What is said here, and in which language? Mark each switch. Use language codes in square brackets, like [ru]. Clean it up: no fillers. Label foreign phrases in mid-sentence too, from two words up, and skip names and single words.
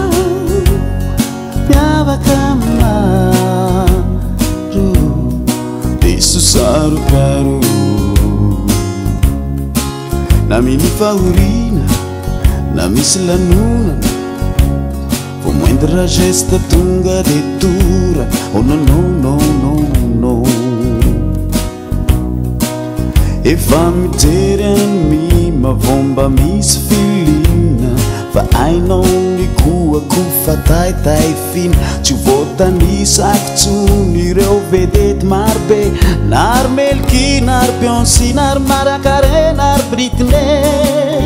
[mg] miavaka maro diso saro piaro na miny fahorina na misy lanonana fo [fr] moindre geste [mg] tonga de torana [fr] oh non non non [mg] non non efa mijery any mavomba misy filina fa ainao mikoako fataitay fina tsy voatanisako tsony ireo vedety marobe nary melky nary Beyoncé nary Mariah Carey nary Britney